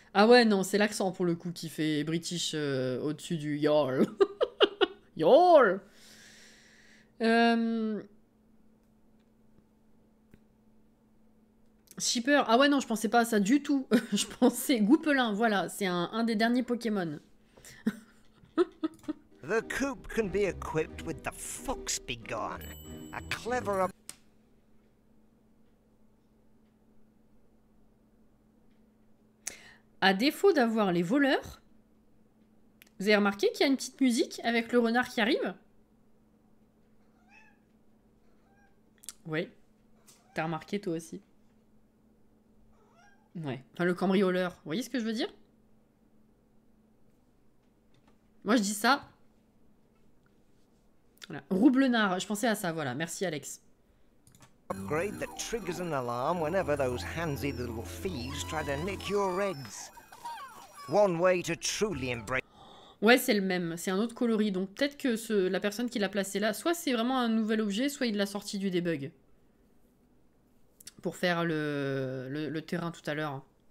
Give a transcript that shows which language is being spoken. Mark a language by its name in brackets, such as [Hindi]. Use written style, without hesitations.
[French] Ah ouais, non, c'est l'accent pour le coup qui fait british au-dessus du yol. Yol. Shipper. Ah ouais, non, je pensais pas à ça du tout. Je pensais Goupelin, voilà, c'est un des derniers Pokémon. [English] The coop can be equipped with the fox begone, a clever [French] À défaut d'avoir les voleurs, vous avez remarqué qu'il y a une petite musique avec le renard qui arrive? Ouais. T'as remarqué toi aussi? Ouais. Enfin, le cambrioleur. Vous voyez ce que je veux dire? Moi, je dis ça. Voilà. Roublenard. Je pensais à ça, voilà. Merci, Alex. [English] upgrade that triggers an alarm whenever those handsy little thieves try to nick your eggs. One way to truly embrace [French] Ouais, c'est le même. C'est un autre coloris. Donc, peut-être que la personne qui l'a placé là, soit c'est vraiment un nouvel objet, soit il l'a sorti du debug. Pour faire le terrain tout à l'heure.